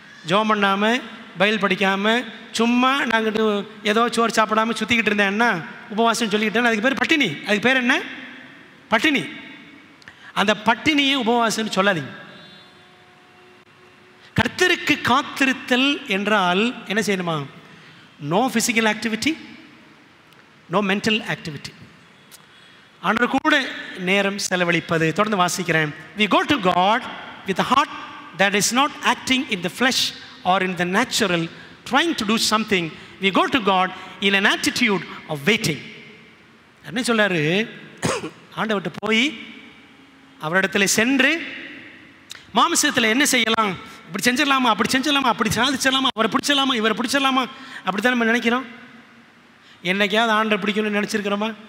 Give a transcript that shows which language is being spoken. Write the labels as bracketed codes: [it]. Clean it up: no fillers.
[ta] ஜெபம் பண்ணாமல், பைபிள் படிக்காமல், சும்மா நாங்கள் ஏதோ சோறு சாப்பிடாமல் சுற்றிக்கிட்டு இருந்தேன்னா உபவாசம் சொல்லிக்கிட்டேன். அதுக்கு பேர் பட்டினி. அதுக்கு பேர் என்ன? பட்டினி. அந்த பட்டினியை உபவாசம்னு சொல்லாதீங்க. கர்த்தருக்கு காத்திருத்தல் என்றால் என்ன செய்யணுமா? [en] No physical activity, no mental activity. [ta] ஆண்டவர் கூட நேரம் செலவழிப்பது. தொடர்ந்து வாசிக்கிறேன். [en] We go to God with a heart that is not acting in the flesh or in the natural, trying to do something. We go to God in an attitude of waiting. [ta] என்ன சொல்றாரு? ஆண்டவர்கிட்ட போய் அவரிடத்துல சென்று மாம்சத்தில் என்ன செய்யலாம், இப்படி செஞ்சிடலாமா, அப்படி செஞ்சிடலாமா, அப்படி சாதிச்சிடலாமா, அவரை பிடிச்சிடலாமா, இவரை பிடிச்சிடலாமா, அப்படி தான் நம்ம நினைக்கிறோம். என்னைக்காவது ஆண்டரை பிடிக்கணும்னு நினச்சிருக்கிறோமா?